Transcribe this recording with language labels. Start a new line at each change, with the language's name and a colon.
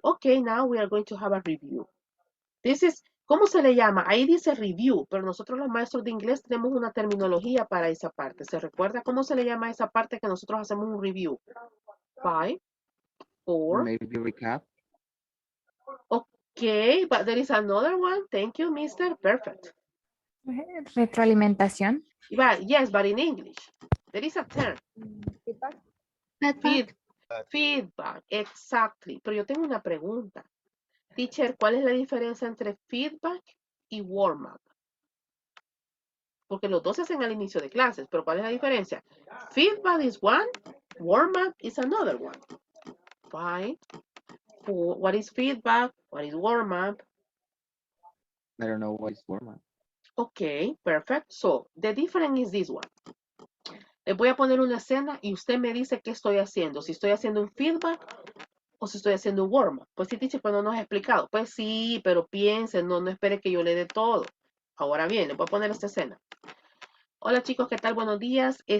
English: Okay, now we are going to have a review. This is,
Spanish: ¿cómo se le llama? Ahí dice review, pero nosotros los maestros de inglés tenemos una terminología para esa parte. ¿Se recuerda cómo se le llama a esa parte que nosotros hacemos un review? 5, 4.
English: Maybe recap. Okay, but there is another one. Thank you, mister. Perfect.
Spanish: Retroalimentación.
English: Yes, but in English. There is a term. Feedback. Feedback, exactly.
Spanish: Pero yo tengo una pregunta. Teacher, ¿cuál es la diferencia entre feedback y warm-up? Porque los dos se hacen al inicio de clases, pero ¿cuál es la diferencia?
English: Feedback is one, warm-up is another one. Fine. What is feedback? What is warm-up? I don't know what is warm-up. Okay, perfect. So, the difference is this one.
Spanish: Les voy a poner una escena y usted me dice qué estoy haciendo. Si estoy haciendo un feedback o si estoy haciendo un warm-up. Pues sí, teacher, pues no nos ha explicado. Pues sí, pero piensen, no espere que yo le dé todo. Ahora bien, les voy a poner esta escena. Hola chicos, ¿qué tal? Buenos días.